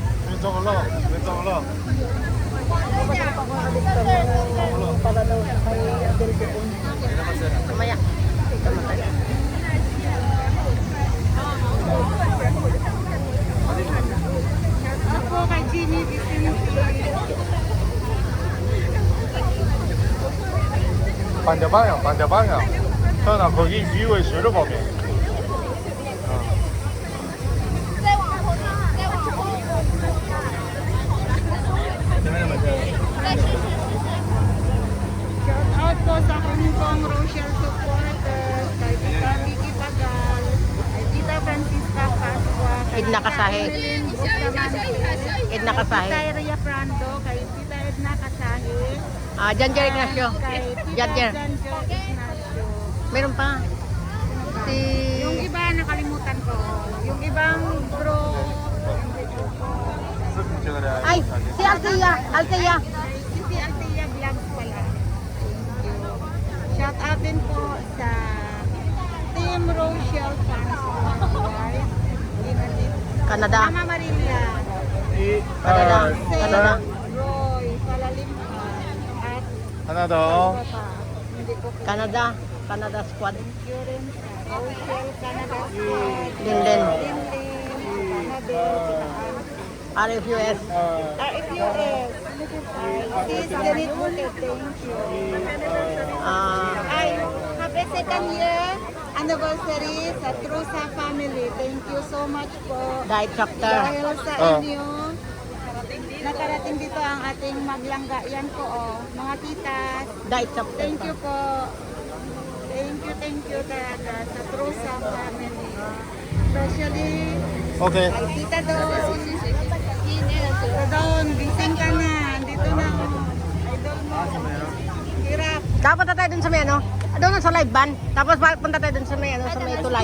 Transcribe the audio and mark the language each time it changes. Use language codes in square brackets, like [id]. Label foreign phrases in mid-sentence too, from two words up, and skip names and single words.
[tl] Magpapadala pa ako kay Victor ng para daw sa kay Abel Bicon. Mamaya. Ito mo tayo. Ako kay Ginny Vicinity. [ko] 반대 방향, 반대 방향. 서연아, 거기 위에水를 보면. ， [en] shout out [tl] po sa Hong Kong Rochelle supporters, kay Tita Vicky Pagal, kay Tita Francisca Pascua, kay Edna Kasahe. Evelyn Bustamante, Edna Kasahe. kay Tita Rhea Prando, kay Tita Edna Kasahe, Ah, Janjer Ignacio. kay Tita Janjer. Janjer Ignacio. Meron pa. Si... Yung iba nakalimutan ko. Yung ibang bro, Ay, si Althea. Althea. si Althea Vlogs pala. [en] Thank you. Shout out [tl] din po sa Team Rochelle [en] fans worldwide. [tl] Canada. Mama Marilia, Canada. Sel, Canada. Roy, Palalimpan, at [ko] 하나 더. [tl] Bata. Hindi ko Canada. Canada squad. [en] thank you [tl] rin sa Rochelle Canada Squad. Linden. Canada. RFUS. RFUS. Sis Janet Bukit, [en] thank you. [tl] Ay, [en] happy second year anniversary [tl] sa Trusa family. [en] Thank you so much po. Diet chapter. [tl] Dahil sa inyo, nakarating dito ang ating maglangga. Yan po, oh, mga titas. [en] Diet chapter. Thank you po. Thank you [tl] talaga sa [en] Trusa family. Especially, [ko] 오케이. [tl] ay tita doon. Tita doon, gising ka na. Dito na, oh. Idol mo. Hirap. Dapat tayo dun sa may ano? Doon sa live band. Tapos punta tayo dun sa may ano, sa may tulay.